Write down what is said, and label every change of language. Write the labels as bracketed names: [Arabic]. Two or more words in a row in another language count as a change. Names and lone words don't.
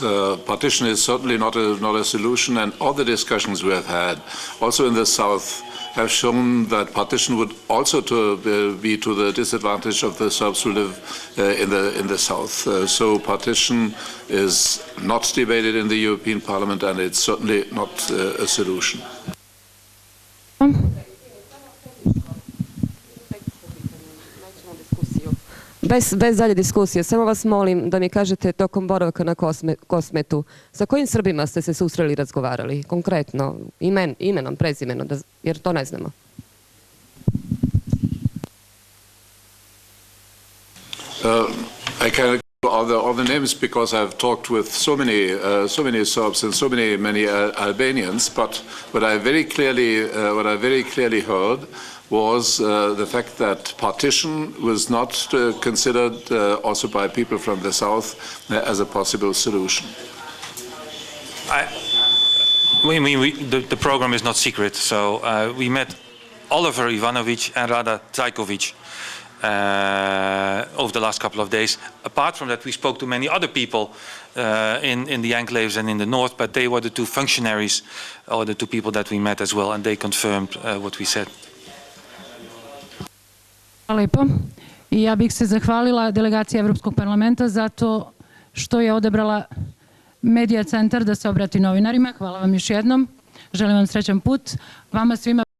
[English] Partition is certainly not a solution, and all the discussions we have had, also in the south, have shown that partition would also be to the disadvantage of the Serbs who live in the south. So partition is not debated in the European Parliament, and it's certainly not a solution. [Serbian] Bez dalje diskusije, samo vas molim da mi kažete tokom boravka na Kosmetu, sa kojim Srbima ste se susreli i razgovarali? Konkretno, imenom, prezimenom, jer to ne znamo. [English] I can all the names because I've talked with so many Serbs and so many Albanians. But what I very clearly heard was the fact that partition was not considered also by people from the south as a possible solution. The program is not secret, so we met Oliver Ivanovic and Rada Trajkovic over the last couple of days. Apart from that, we spoke to many other people in the enclaves and in the north, but they were the two functionaries or the two people that we met as well, and they confirmed what we said. [Serbian] Hvala lepo. I ja bih se zahvalila delegaciji Evropskog parlamenta zato što je odabrala Medija centar da se obrati novinarima. Hvala vam još jednom. Želim vam srećan put. Vama svima